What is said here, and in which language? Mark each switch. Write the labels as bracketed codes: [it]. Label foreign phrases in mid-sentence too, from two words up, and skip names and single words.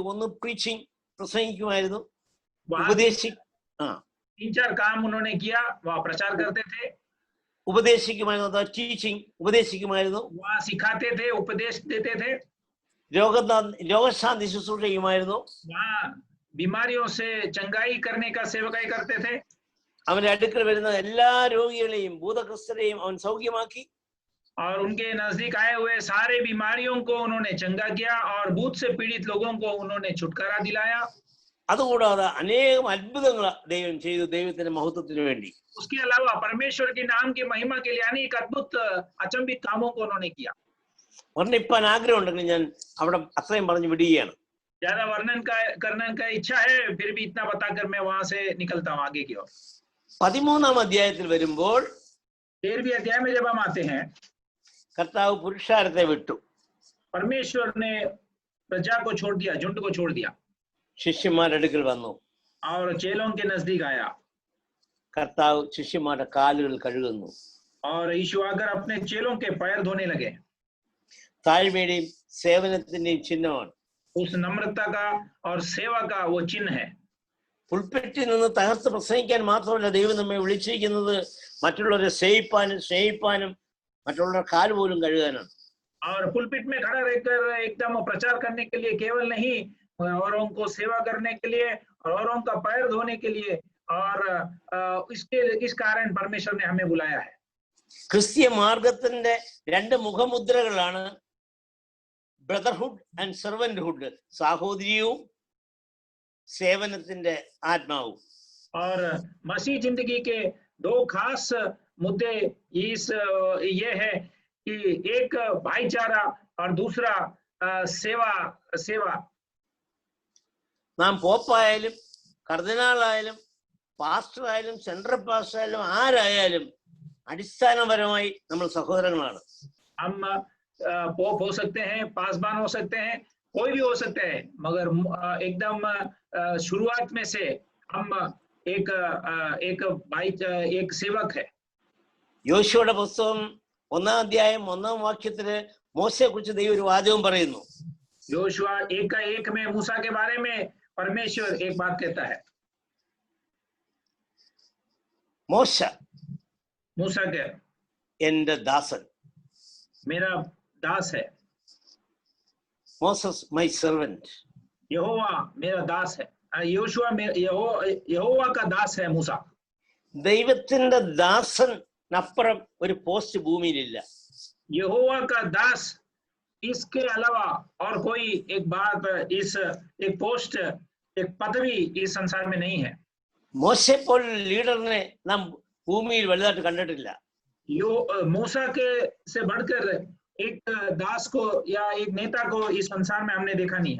[ml] ഒന്ന് പ്രീച്ചിങ്, പ്രസംഗിക്കുമായിരുന്നു. ഉപദേശിക്കും, [hi] 3-4 काम उन्होंने किया. वह प्रचार करते थे. [ml] ഉപദേശിക്കുമായിരുന്നു, അഥവാ ടീച്ചിങ്, ഉപദേശിക്കുമായിരുന്നു. [hi] वहाँ सिखाते थे, उपदेश देते थे. [ml] രോഗശാന്തി ശുശ്രൂഷ ചെയ്യുമായിരുന്നു. [hi] वहाँ बीमारियों से चंगाई करने का सेवकाई करते थे. [ml] അവന്റെ അടുക്കൽ വരുന്ന എല്ലാ രോഗികളെയും ഭൂതഗ്രസ്തരെയും അവൻ സൗഖ്യമാക്കി. [hi] और उनके नजदीक आए हुए सारे बीमारियों को उन्होंने चंगा किया और भूत से पीड़ित लोगों को उन्होंने छुटकारा दिलाया. [ml] അതുകൂടാതെ അനേകം അത്ഭുതങ്ങൾ ദൈവം ചെയ്തു, ദൈവത്തിന്റെ മഹത്വത്തിന് വേണ്ടി. [hi] उसके अलावा परमेश्वर के नाम की महिमा के लिए अनेक अद्भुत अचंभित कामों को उन्होंने किया. [ml] വർണ്ണിപ്പാൻ ആഗ്രഹം ഉണ്ടെങ്കിൽ ഞാൻ അവിടെ അത്രയും പറഞ്ഞു വിടുകയാണ്. [hi] ज्यादा वर्णन करने का इच्छा है, फिर भी इतना बताकर मैं वहां से निकलता हूँ आगे की ओर. [ml] 13-ാം അധ്യായത്തിൽ വരുമ്പോൾ [hi] 13वीं अध्याय में जब हम आते हैं, [ml] കർത്താവ് പുരുഷാരത്തെ വിട്ടു. [hi] परमेश्वर ने प्रजा को छोड़ दिया, झुंड को छोड़ दिया. [ml] ശിഷ്യന്മാരുടെ അടുക്കൽ വന്നു. [hi] और चेलों के नजदीक आया. [ml] കർത്താവ് ശിഷ്യന്മാരുടെ കാലുകൾ കഴുകുന്നു. [hi] और यीशु आकर अपने चेलों के पैर धोने लगे. [ml] താഴ്മയുടെയും സേവനത്തിന്റെയും ചിഹ്നമാണ്. [hi] उस नम्रता का और सेवा का वो चिन्ह है. [ml] പുൽപ്പെട്ടിൽ നിന്ന് തകർത്ത് പ്രസംഗിക്കാൻ മാത്രമല്ല ദൈവം നമ്മെ വിളിച്ചിരിക്കുന്നത് മറ്റുള്ളവരെ സ്നേഹിപ്പാനും മറ്റുള്ളവരുടെ കാല് പോലും കഴുകാനാണ്. [hi] और पुलपिट में खड़ा रहकर एकदम प्रचार करने के लिए केवल नहीं, औरों को सेवा करने के लिए और औरों का पैर धोने के लिए, और इस कारण परमेश्वर ने हमें बुलाया है. [ml] ക്രിസ്തീയ മാർഗത്തിന്റെ 2 മുഖമുദ്രകളാണ് [en] brotherhood and servanthood, [ml] സാഹോദര്യവും സേവനത്തിന്റെ ആത്മാവും. [hi] और मसीह जिंदगी के 2 खास मुद्दे ये है कि एक भाईचारा और दूसरा सेवा. [ml] നാം പോപ്പായാലും കർദിനാളായാലും പാസ്റ്ററായാലും സെൻട്രൽ പാസ്റ്ററായാലും ആരായാലും അടിസ്ഥാനപരമായി നമ്മൾ സഹോദരങ്ങളാണ്. [hi] हम पोप हो सकते हैं, पासबान हो सकते हैं, कोई भी हो सकता है, मगर एकदम शुरुआत में से हम एक सेवक है. [ml] യോശുവയുടെ പുസ്തകം 1-ാം അധ്യായം 1-ാം വാക്യത്തില് മോശയെ കുറിച്ച് ദൈവം ഒരു വാചകം പറയുന്നു. [hi] योशुआ 1:1 में मूसा के बारे में परमेश्वर एक बात कहता है. मूसा के [ml] എന്റെ ദാസൻ, [hi] मेरा दास है. [en] Moses my servant. [hi] यहोवा मेरा दास है. योशुआ यहोवा का दास है मूसा. [ml] ദൈവത്തിന്റെ ദാസനപ്പുറം ഒരു പോസ്റ്റ് ഭൂമിയിലില്ല. [hi] यहोवा का दास, इसके अलावा और कोई एक बात, एक पोस्ट, एक पदवी इस संसार में नहीं है. [ml] മോശയെ പോലുള്ള ലീഡറിനെ നാം ഭൂമിയിൽ വലുതായിട്ട് കണ്ടിട്ടില്ല. [hi] मूसा के से बढ़कर एक दास को या एक नेता को इस संसार में हमने देखा नहीं है.